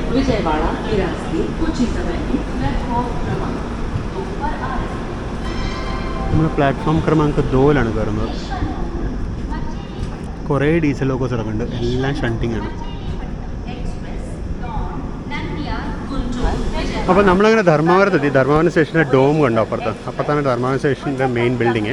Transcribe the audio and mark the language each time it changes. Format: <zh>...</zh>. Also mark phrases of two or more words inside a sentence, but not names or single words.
<hi>विजयवाड़ा के रास्ते कुछ ही समय में प्लेटफॉर्म क्रमांक 2 पर आ रहे हैं.</hi> <ml>നമ്മൾ പ്ലാറ്റ്ഫോം ക്രമാങ്ക് 2 കയറുന്നത്. കുറേ</ml> <en>diesel locos</en> <ml>കിടക്കുന്നുണ്ട്, എല്ലാം ഷണ്ടിങ് ആണ്. അപ്പോൾ നമ്മളങ്ങനെ ധർമ്മവരത്തെത്തി. ധർമ്മവരം സ്റ്റേഷൻ്റെ ഡോം കണ്ടോ അപ്പുറത്ത്? അപ്പുറത്താണ് ധർമ്മവരം സ്റ്റേഷൻ്റെ</ml> <en>main building.</en>